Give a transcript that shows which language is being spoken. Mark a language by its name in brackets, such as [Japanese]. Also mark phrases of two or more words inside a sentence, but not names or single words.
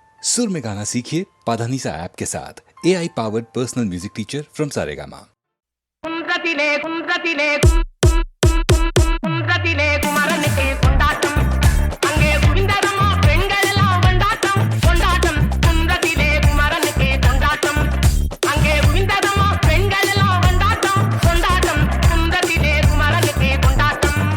[Hindi] सुर में गाना सीखिए पाधानीसा ऐप के साथ [English] AI powered personal music teacher from [Hindi] सारेगामा। [Tamil] குன்றத்திலே குன்றத்திலே குன்றத்திலே குமரனுக்கு கொண்டாட்டம் அங்கே குவிந்ததம்மா பெண்கள் எல்லாம் கொண்டாட்டம் கொண்டாட்டம் குன்றத்திலே குமரனுக்கு கொண்டாட்டம் அங்கே குவிந்ததம்மா பெண்கள் எல்லாம் கொண்டாட்டம் கொண்டாட்டம் குன்றத்திலே குமரனுக்கு கொண்டாட்டம்